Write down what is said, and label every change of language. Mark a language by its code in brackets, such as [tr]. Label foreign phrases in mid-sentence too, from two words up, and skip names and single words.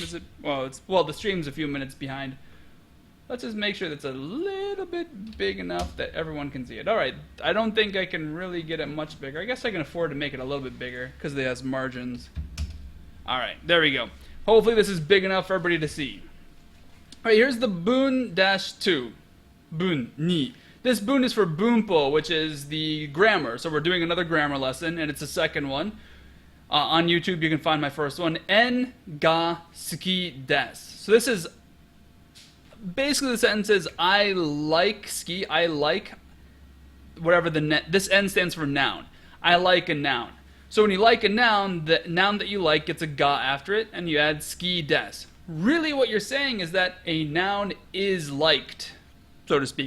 [en] Is it well, the stream's a few minutes behind. Let's just make sure that's a little bit big enough that everyone can see it. All right. I don't think I can really get it much bigger. I guess I can afford to make it a little bit bigger because it has margins. All right. There we go. Hopefully this is big enough for everybody to see. All right. Here's the Bun-2. [ja] 文二. [en] This bun is for bunpo, which is the grammar. So we're doing another grammar lesson, and it's the second one. On YouTube, you can find my first one. [ja] Nが好きです. [en] So this is basically the sentence is I like ski. I like whatever this N stands for noun. I like a noun. So when you like a noun, the noun that you like gets a ga after it, and you add [ja] 好きです. [en] Really, what you're saying is that a noun is liked, so to speak.